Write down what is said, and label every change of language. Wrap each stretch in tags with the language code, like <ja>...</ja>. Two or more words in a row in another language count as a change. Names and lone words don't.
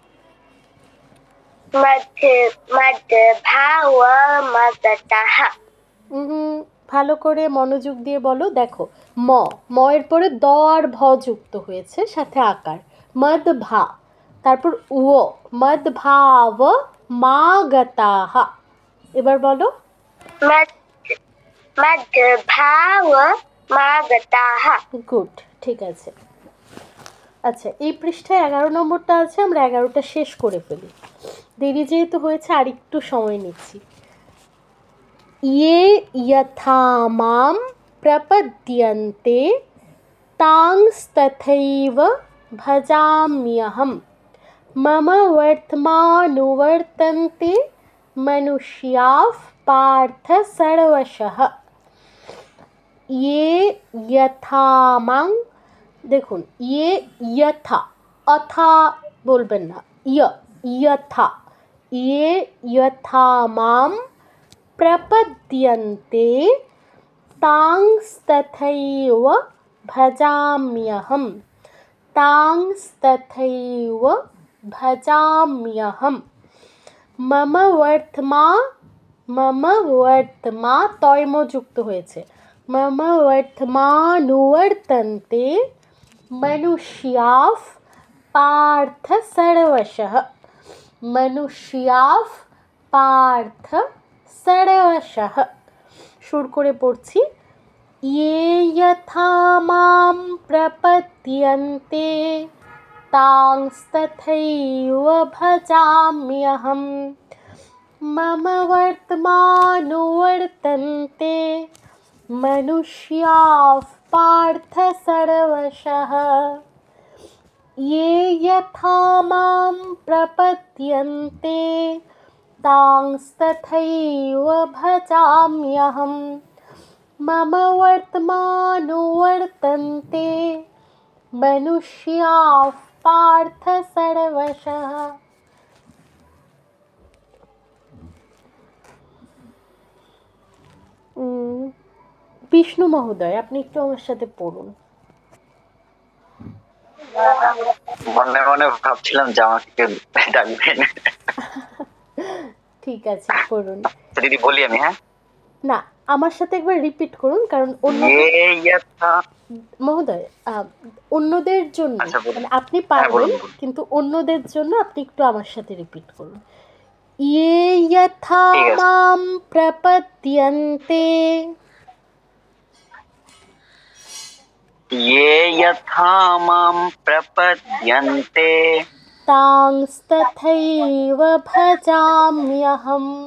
<bn>ভালো করে মনোযোগ দিয়ে বলো দেখো ম এর পরে দ আর ভ যুক্ত হয়েছে সাথে আকার মদভা তারপর ও মদভাব মাগতাহ এবার বলো গুড ঠিক আছে আচ্ছা এই পৃষ্ঠায় 11 নম্বরটা আছে আমরা 11টা শেষ করে ফেলি দেরি যেহেতু হয়েছে আর একটু সময় নিচ্ছি</bn> <sa>ये यथा मां प्रपद्यन्ते तांस्तथैव भजाम्यहम् मम वर्त्मानुवर्तन्ते मनुष्याः पार्थ सर्वशः ये यथा मां দেখুন ये यथा अथा</sa> <bn>বলবেন না</bn> <sa>यथा ये यथा मां प्रपद्यन्ते तांस्तथैव भजाम्यहं तांस्तथैव भजाम्यहं मम वर्तमा তয়মযুক্ত হয়েছে मम वर्तमानुवर्तन्ते मनुष्याः पार्थ सर्वशः मनुष्याः पार्थ सर्वशः</sa> <bn>সুর করে পড়ছি</bn> <sa>ये यथा मां प्रपद्यन्ते तांस्तथैव भजाम्यहं मम वर्तमानुवर्तन्ते मनुष्याः पार्थ सर्वशः ये यथा मां प्रपद्यन्ते तांस्तथैव भजाम्यहं मम वर्तमानुवर्तन्ते मनुष्याः पार्थ सर्वशः।</sa> <bn>বিষ্ণু মহোদয়, আপনি একটু আমার সাথে পড়ুন। মনে মনে ভাবছিলাম যে আমাকে ডাকবেন। ঠিক আছে, পড়ুন। দিদি বলি আমি, হ্যাঁ না, আমার সাথে একবার রিপিট করুন, কারণ মহোদয় অন্যদের জন্য মানে আপনি পারবেন, কিন্তু অন্যদের জন্য আপনি একটু আমার সাথে রিপিট করুন।</bn> <sa>ये यथा मां प्रपद्यन्ते ये यथा मां प्रपद्यन्ते तांस्तथैव भजाम्यहं</sa>